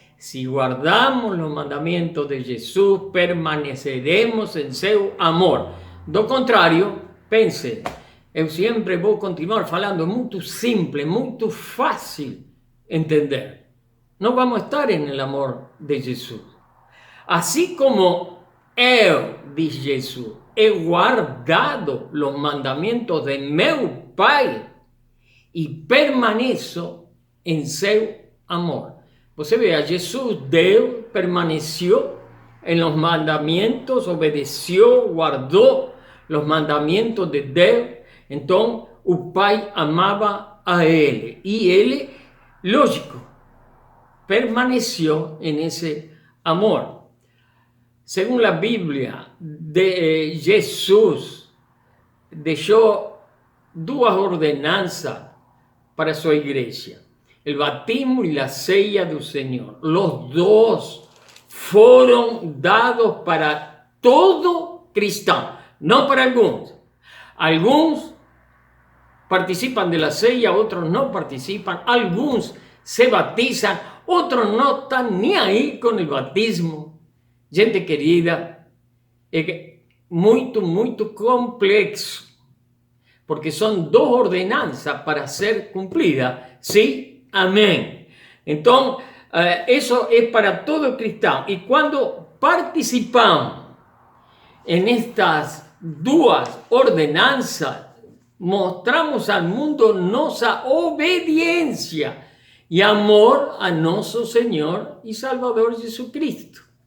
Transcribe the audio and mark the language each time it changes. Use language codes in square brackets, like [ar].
[es] Si guardamos los mandamientos de Jesús, permaneceremos en [pt] seu amor. Do contrário, pense, eu sempre vou continuar falando, muito simples, muito fácil entender. Não vamos estar no amor de Jesus. Assim como eu, diz Jesus, [es] he guardado [pt] os mandamentos de meu Pai e permaneço em seu amor. [es] Você vê, Jesus, Deus, permaneció en los mandamientos, obedeció, guardó los mandamientos de Deus. [pt] Então, o Pai amava a ele. E ele, lógico, [es] permaneció en ese amor. Según la Biblia, Jesús dejó dos ordenanzas para su iglesia: el bautismo y la ceia del Señor. Los dos fueron dados para todo cristiano, no para algunos. Algunos participan de la ceia, otros no participan. Algunos se bautizan, otros no están ni ahí con el bautismo. Gente querida, [pt] é muito complexo, [es] porque son dos ordenanzas para ser cumplidas. Sí, amén. Então, eso es para todo cristiano. Y cuando participamos en estas dos ordenanzas, mostramos al mundo nuestra obediencia y amor a nuestro Señor y Salvador Jesucristo.